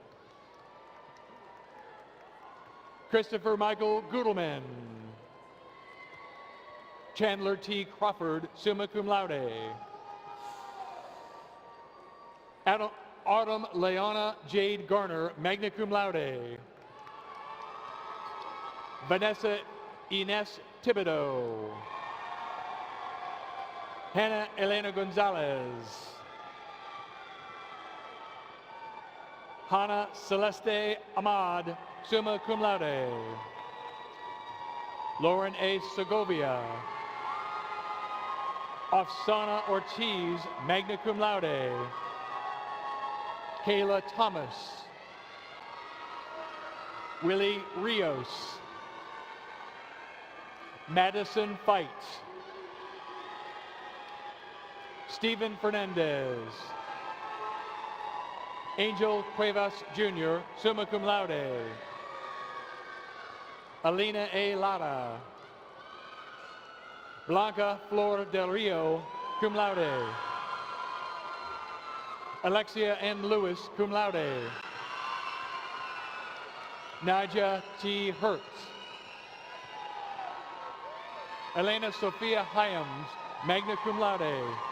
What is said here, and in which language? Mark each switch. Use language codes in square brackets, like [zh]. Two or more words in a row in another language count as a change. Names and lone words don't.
[en] Christopher Michael Gudelman. Chandler T. Crawford, [la] summa cum laude. [en] Autumn Leona Jade Garner, [la] magna cum laude. [en] Vanessa Ines Thibodeau. Hannah Elena Gonzalez. Hannah Celeste Ahmad, [la] summa cum laude. [en] Lauren A. Segovia. Afsana Ortiz, [la] magna cum laude. [en] Kayla Thomas. Willie Rios. Madison Fight. Stephen Fernandez. Angel Cuevas Jr., [la] summa cum laude. [en] Alina A. Lara. Blanca Flor del Rio, [la] cum laude. [en] Alexia N. Lewis, [la] cum laude. [en] Nadia T. Hertz. Elena Sophia Hyams, [la] magna cum laude.